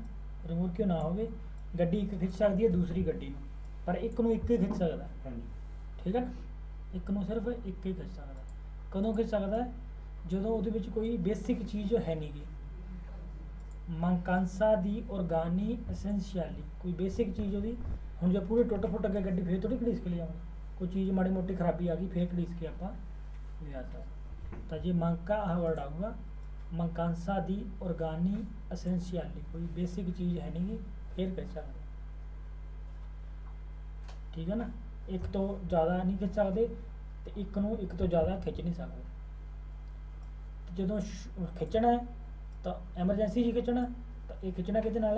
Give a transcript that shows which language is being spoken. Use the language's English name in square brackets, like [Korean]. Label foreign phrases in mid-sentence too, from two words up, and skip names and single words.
[Punjabi] ਰਿਮੋਰਕੀਓ ਨਾ ਹੋਵੇ, ਗੱਡੀ ਇੱਕ ਖਿੱਚ ਸਕਦੀ ਹੈ ਦੂਸਰੀ ਗੱਡੀ ਨੂੰ, ਪਰ ਇੱਕ ਨੂੰ ਇੱਕ ਹੀ ਖਿੱਚ ਸਕਦਾ, ਠੀਕ ਹੈ ਨਾ। ਇੱਕ ਨੂੰ ਸਿਰਫ ਇੱਕ ਹੀ ਖਿੱਚ ਸਕਦਾ। ਕਦੋਂ ਖਿੱਚ ਸਕਦਾ ਹੈ? ਜਦੋਂ ਉਹਦੇ ਵਿੱਚ ਕੋਈ ਬੇਸਿਕ ਚੀਜ਼ ਹੈ ਨਹੀਂ ਗੀ, [Italian] mancanza di organi essenziali [Punjabi] ਕੋਈ ਬੇਸਿਕ ਚੀਜ਼ ਉਹਦੀ। ਹੁਣ ਜੇ ਪੂਰੇ ਟੁੱਟ ਫੁੱਟ ਕੇ ਗੱਡੀ ਫੇਰ ਥੋੜੀ ਘੜੀਸ ਕੇ ਲਿਆਉਣੀ, ਕੋਈ ਚੀਜ਼ ਮਾੜੀ ਮੋਟੀ ਖਰਾਬੀ ਆ ਗਈ ਫੇਰ ਘੜੀਸ ਕੇ ਆਪਾਂ ਲਿਆ ਸਕਦੇ। ਤਾਂ ਜੇ manca ਆਹ ਵਰਡ ਆਊਗਾ [Italian] mancanza di organi essenziali [Punjabi] ਕੋਈ ਬੇਸਿਕ ਚੀਜ਼ ਹੈ ਨਹੀਂ ਗੀ ਫੇਰ ਖਿੱਚ ਸਕਦੇ, ਠੀਕ ਹੈ ਨਾ। ਇੱਕ ਤੋਂ ਜ਼ਿਆਦਾ ਨਹੀਂ ਖਿੱਚ ਸਕਦੇ ਤੇ ਇੱਕ ਨੂੰ ਇੱਕ ਤੋਂ ਜ਼ਿਆਦਾ ਖਿੱਚ ਨਹੀਂ ਸਕਦੇ। ਜਦੋਂ ਖਿੱਚਣਾ ਹੈ ਤਾਂ ਐਮਰਜੈਂਸੀ 'ਚ ਖਿੱਚਣਾ, ਤਾਂ ਇਹ ਖਿੱਚਣਾ ਕਿਹਦੇ ਨਾਲ ਹੈ?